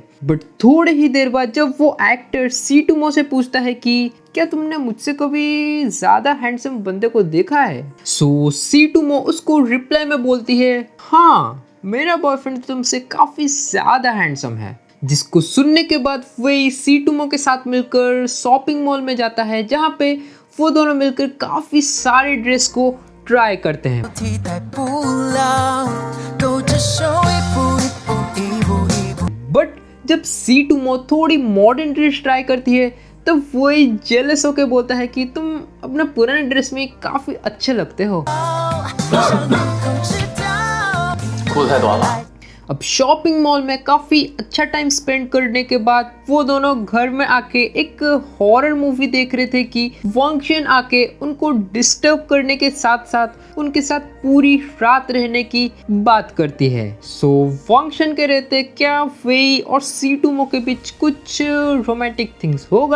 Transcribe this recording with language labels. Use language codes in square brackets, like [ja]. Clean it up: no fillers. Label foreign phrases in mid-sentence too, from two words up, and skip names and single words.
[hi] बट थोड़े ही देर बाद जब वो एक्टर सीटुमो से पूछता है कि क्या तुमने मुझसे कभी ज़्यादा हैंडसम बंदे को देखा है, सो सीटुमो उसको रिप्लाई में बोलती है हाँ मेरा बॉयफ्रेंड तुमसे काफ़ी ज़्यादा हैंडसम है। जिसको सुनने के बाद वही सीटुमो के साथ मिलकर [en] shopping mall [hi] में जाता है, जहाँ पे वो दोनों मिलकर काफ़ी सारे ड्रेस को ट्राई करते हैं। [zh] 替代不了，都只剩一步一步一步一步。 [hi] बट जब सीटुमो थोड़ी [en] modern dress try [hi] करती है तब वही जेलस होके बोलता है कि तुम अपने पुराने ड्रेस में काफ़ी अच्छे लगते हो। [zh] 想能够知道。裤子太短了。 [hi] अब [en] shopping mall [hi] में काफ़ी अच्छा [en] time spend [hi] करने के बाद वो दोनों घर में आके एक [en] horror movie [hi] देख रहे थे कि वंगशन आके उनको डिस्टर्ब करने के साथ साथ उनके साथ पूरी रात रहने की बात करती है। सो वंगशन के रहते क्या वेई और सीटुमो के बीच कुछ [en] romantic things [hi] होगा?